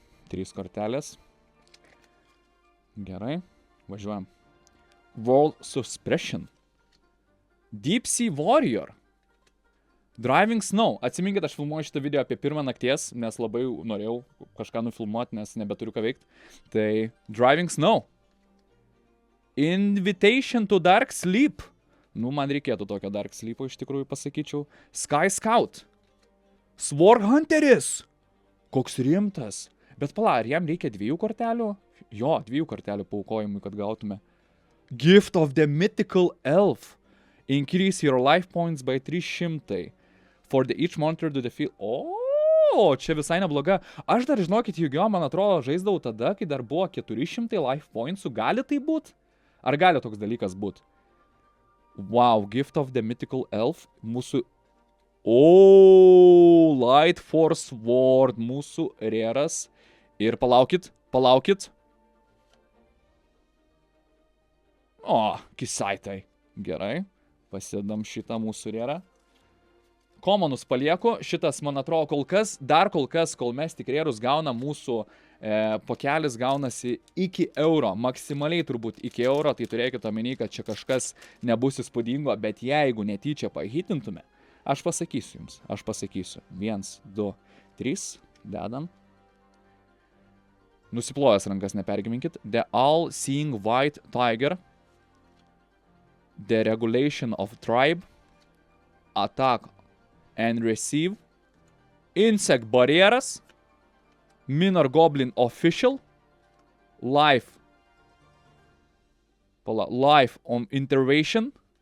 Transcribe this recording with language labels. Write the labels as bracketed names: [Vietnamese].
[Lithuanian] 3 kortelės. Gerai, važiuojam. [English] World Suppression. Deep Sea Warrior. Driving Snow. [Lithuanian] Atsiminkit, aš filmuoju šitą video apie 1 nakties, nes labai norėjau kažką nufilmuoti, nes nebeturiu ką veikti. Tai Driving Snow. [English] Invitation to Dark Sleep. [Lithuanian] Nu, man reikėtų tokio Dark Sleepo, iš tikrųjų pasakyčiau. Sky Scout. Sword Hunteris. Koks rimtas. Bet pala, ar jam reikia 2 kortelių? Jo, 2 kortelių paaukojimui, kad gautume. [English] Gift of the Mythical Elf. Increase your life points by 300. For the each monster to the field. [Lithuanian] O, čia visai nebloga. Aš dar, žinokit, Yu-Gi-Oh, man atrodo, žaisdavau tada, kai dar buvo 400 life pointsų. Gali tai būt? Ar gali toks dalykas būt? [English] Wow, Gift of the Mythical Elf. [Lithuanian] Mūsų... O, Light Force Ward. Mūsų reras. Ir palaukit. O, kisaitai. Gerai. Pasidam šitą mūsų rerą. Komonus palieku. Šitas, man atrodo, kol kas, kol mes tik rerus gaunam, mūsų pokelis gaunasi iki euro. Maksimaliai turbūt iki euro, tai turėkit omeny, kad čia kažkas nebus įspūdingo, bet jeigu netyčia pahitintume, aš pasakysiu jums. 1, 2, 3, dedam. Nusiplojęs rankas, nepergiminkit. [English] The All-Seeing White Tiger. The Regulation of Tribe. Attack and Receive. Insect Barrieras. Minor Goblin Official. Life on Intervention.